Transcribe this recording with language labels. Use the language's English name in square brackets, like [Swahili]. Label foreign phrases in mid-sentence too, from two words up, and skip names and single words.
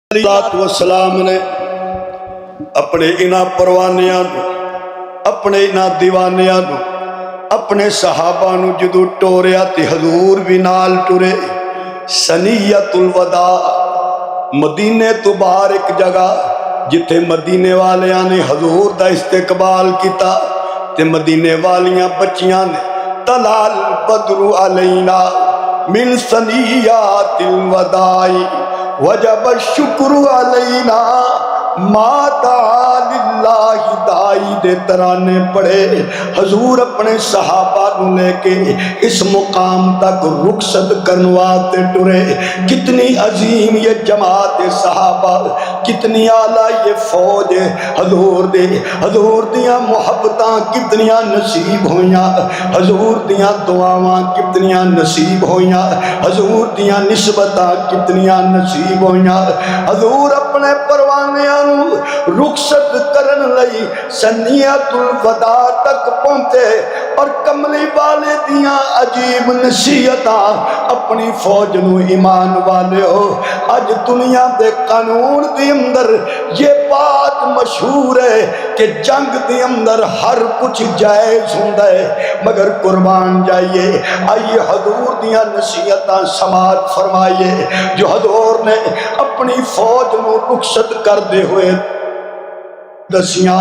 [Punjabi] والسلام نے اپنے انہاں پروانیاں نو، اپنے انہاں دیوانیاں نو، اپنے صحابہ نو جدو ٹوریا تے حضور بھی نال ٹورے۔ سنیت الوداع، مدینے تو باہر ایک جگہ جتھے مدینے والیاں نے حضور دا استقبال کیتا تے مدینے والیاں بچیاں نے [Arabic] طلال بدر علینا من سنیات الوداع وجب الشکر علینا ما دعا للہ دائی [Punjabi] دے ترانے پڑے۔ حضور اپنے صحابہ نو لے کے اس مقام تک رخصت کرنواتے ٹرے۔ کتنی عظیم یہ جماعت صحابہ، کتنی اعلیٰ یہ فوج حضور دے، حضور دیاں محبتاں کتنیاں نصیب ہویاں، حضور دیاں دعاواں کتنیاں نصیب ہویاں، حضور دیاں نسبتاں کتنیاں نصیب ہویاں۔ حضور اپنے پروانیاں رخصت کرن لئی سنیت الوداع تک پہنچے اور کملی والے دیاں عجیب نصیحتاں اپنی فوج نو ایمان والے ہو۔ اج دنیا دے قانون دے اندر یہ بات مشہور ہے کہ جنگ دے اندر ہر کچھ جائز ہوندا ہے، مگر قربان جائیے آئیے حضور دیاں نصیحتاں سماعت فرمائیے جو حضور نے اپنی فوج نو رخصت کر دے ہوئے دسیاں۔